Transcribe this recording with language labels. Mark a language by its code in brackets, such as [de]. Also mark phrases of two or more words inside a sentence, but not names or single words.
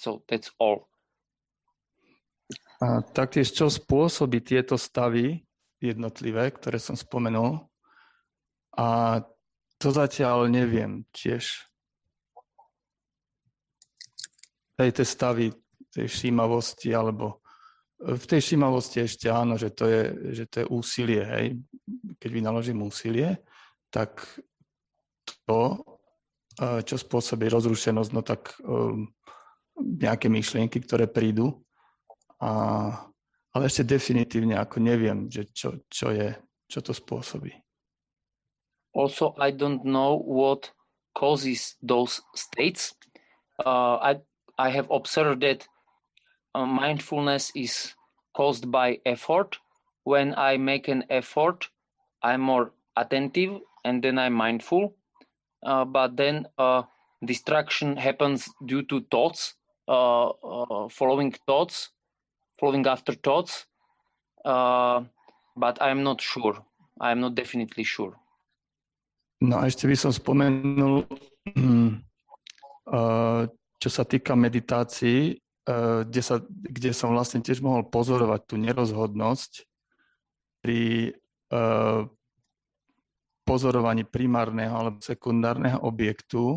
[en] So that's all. [sk] A taktiež, čo spôsobí tieto stavy jednotlivé, ktoré som spomenul, a to zatiaľ neviem tiež. Tie stavy tej všímavosti, alebo v tej všímavosti ešte áno, že to je úsilie, hej. Keď vynaložím úsilie, tak to, čo spôsobí rozrušenosť, no tak nejaké myšlienky, ktoré prídu. Ale ešte definitívne ako neviem, že čo to spôsobí. [en] Also, I don't know what causes those states. I have observed that mindfulness is caused by effort. When I make an effort, I attentive and then I'm mindful. But then distraction happens due to thoughts, following after thoughts. But I'm not sure. I'm not definitely sure. [sk] No a ešte by som spomenul, čo sa týka meditácií, kde som vlastne tiež mohol pozorovať tú nerozhodnosť pri pozorovaní primárneho alebo sekundárneho objektu.